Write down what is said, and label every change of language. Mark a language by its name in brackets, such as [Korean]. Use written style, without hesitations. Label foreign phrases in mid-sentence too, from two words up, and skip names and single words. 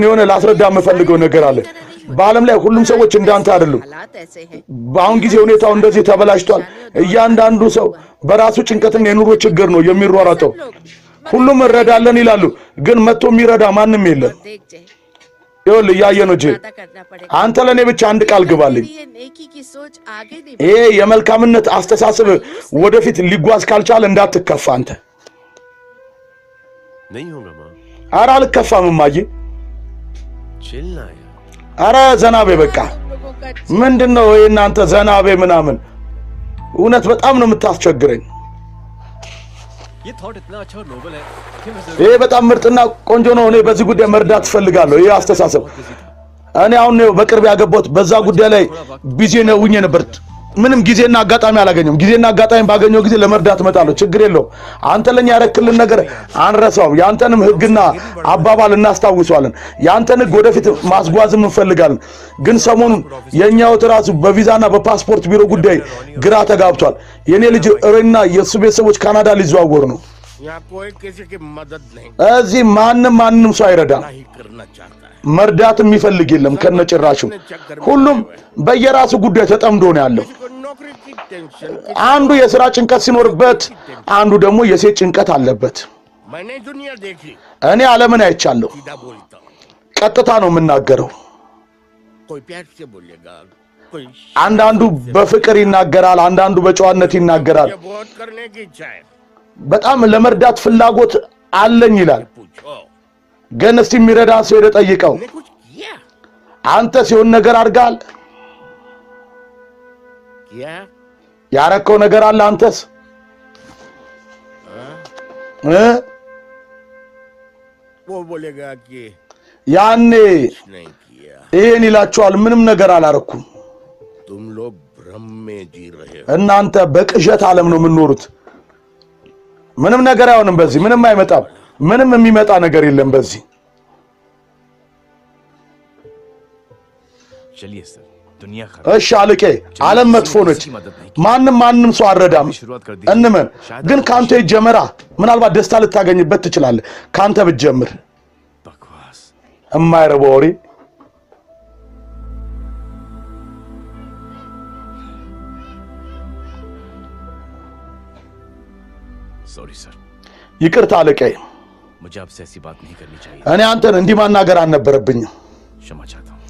[Amharic] የሆነ ላስረዳ የምፈልገው ነገር አለ በአለም ላይ ሁሉም ሰዎች እንዳንተ አይደሉም በአሁን ጊዜ ሁኔታው እንደዚህ ተበላሽቷል እያንዳንዱ ሰው በራሱ ጭንቀትና የኑሮ ችግር ነው የሚሯሯጠው ሁሉም እረዳለን ይላሉ ግን መጥቶ የሚረዳ ማንም የለም ይኸውልህ ያየነው አንተ ለኔ ብቻ አንድ ቃል ግባልኝ ይሄ የመልካምነት አስተሳሰብ ወደፊት ሊጓዝ ካልቻለ እንዳትከፋ አንተ [Hindi] नहीं होगा मां [Amharic] አረ አልከፋም ማጂ [Hindi] चिल्ला [Amharic] አረ ዘናቤ በቃ ምንድነው እናንተ ዘናቤ ምናምን እውነት በጣም ነው የምታስቸግረኝ [Hindi] ये थॉट इतना अच्छा और नोबल है कि मैं [Amharic] ይሄ በጣም ምርጥና ቆንጆ ነው እኔ በዚህ ጉዳይ መርዳት ፈልጋለሁ ይሄ አስተሳሰብ እኔ አሁን ነው በቅርብ ያገባሁት በዛ ጉዳይ ላይ ቢዚ ነው ነበር ምንም ጊዜና አጋጣሚ አላገኘም ጊዜና አጋጣሚ ባገኘው ጊዜ ለመርዳት መጣለው ችግር የለው አንተ ለኛ ያረክልን ነገር አንረሳው ያንተንም ህግና አባባል እናስታውሳለን ያንተን ህግ ወደፊት ማስጓዝም እንፈልጋለን ግን ሰሞኑን የኛው ተራሱ በቪዛና በፓስፖርት ቢሮ ጉዳይ ግራ ተጋብቷል የኔ ልጅ እረና የሱ ቤተሰቦች ካናዳ ሊዘዋወሩ ነው [Hindi] यहाँ कोई किसी की मदद नहीं [Amharic] እዚህ ማንንም ሰው አይረዳም [Hindi] नहीं करना चाहता है [Amharic] መርዳት የሚፈልግ የለም ከነጭራሹ ሁሉም በየራሱ ጉዳይ ተጠምዶ ነው ያለው [Hindi] नौकरी की टेंशन [Amharic] አንዱ የሥራ ጭንቀት ሲኖርበት አንዱ ደግሞ የሴት ጭንቀት አለበት [Hindi] मैंने दुनिया देखी [Amharic] እኔ ዓለምን አይቻለሁ [Hindi] सीधा बोलता हूं [Amharic] ቀጥታ ነው የምናገረው [Hindi] कोई प्यार से बोलेगा कोई [Amharic] አንዳንዱ በፍቅር ይናገራል አንዳንዱ በጨዋነት ይናገራል [Hindi] ये बहुत करने की इच्छा है [Amharic] በጣም ለመርዳት ፍላጎት አለኝ ይላል [Hindi] पूछो [Amharic] ግን እስቲ የሚረዳ ሰው ይጠይቀው [Hindi] ने कुछ किया [Amharic] አንተ ሲሆን ነገር አድርጋል [Hindi] किया [Amharic] ያረከው ነገር አለ አንተስ [Hindi] वो बोलेगा कि [Amharic] ያኔ [Hindi] नहीं किया [Amharic] ይሄን ይላችኋል ምንም ነገር አላረኩም [Hindi] तुम लोग भ्रम में जी रहे हो [Amharic] እናንተ በቅዠት ዓለም ነው የምትኖሩት ምንም ነገር አይሆንም በዚህ ምንም አይመጣም ምንም የሚመጣ ነገር የለም በዚህ [Hindi] चलिए सर दुनिया खराब [Amharic] እሺ አለቄ ዓለም መጥፎ ነች ማንንም ሰው አረዳም እንመን ግን ካንተ ይጀመራ ምናልባት ደስታ ልታገኝበት ትችላለህ ካንተ ብትጀምር [Hindi] बकवास [Amharic] የማይረባው ወሬ [Hindi] सॉरी सर [Amharic] ይቅርታ አለቄ [Hindi] मुझे आपसे ऐसी बात नहीं करनी चाहिए [Amharic] እኔ አንተን እንዲህ ማናገር አልነበረብኝም [Hindi] क्षमा चाहता हूं